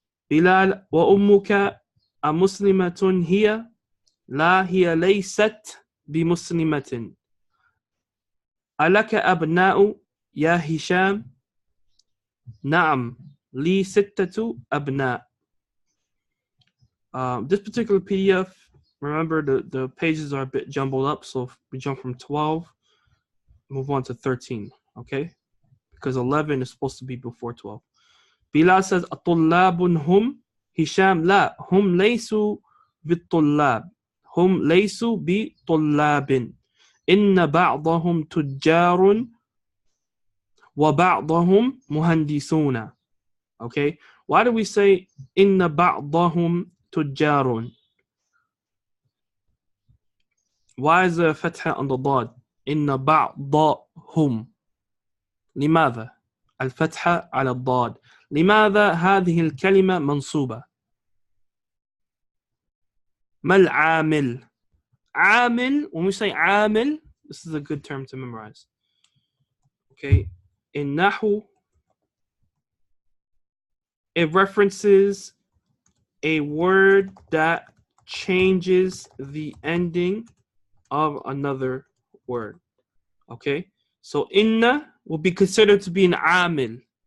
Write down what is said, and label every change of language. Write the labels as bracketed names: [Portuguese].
[Arabic] بلال وأمك أمسلمة هي؟ لا هي ليست بمسلمة. ألك أبناء يا هشام؟ نعم لي 6 أبناء. [English] This particular PDF, remember the pages are a bit jumbled up, so if we jump from 12, move on to 13, okay? Because 11 is supposed to be before 12. Bilal says, [Arabic] الطلاب هم هشام لا هم ليسوا بالطلاب هم ليسوا بطلاب إن بعضهم تجار وبعضهم مهندسون. [English] Okay, why do we say [Arabic] إن بعضهم تجار? [English] Why is there a فتحة on the ضاد? [Arabic] إن بعضهم. لماذا الفتحة على الضاد؟ لماذا هذه الكلمة منصوبة؟ ما العامل؟ عامل, [English] when we say [Arabic] عامل, [English] this is a good term to memorize. Okay, in Nahu, it references a word that changes the ending of another word. Okay, so inna will be considered to be an amil.